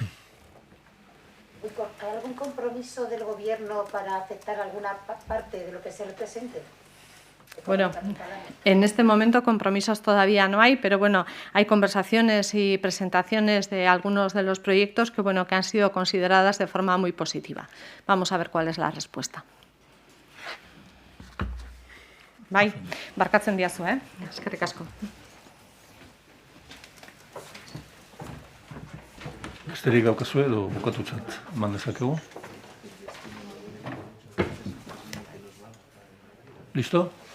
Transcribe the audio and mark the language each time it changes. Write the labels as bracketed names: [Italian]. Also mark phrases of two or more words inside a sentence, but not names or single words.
[Spanish] ¿Hay algún compromiso del Gobierno para aceptar alguna parte de lo que se le presente? Bueno, en este momento compromisos todavía no hay, pero bueno, hay conversaciones y presentaciones de algunos de los proyectos que han sido consideradas de forma muy positiva. Vamos a ver cuál es la respuesta. [Basque] Bai, barkatzen diazu, eskerrik asko. Besterik daukazue edo bukatutzat eman dezakegu? Listo?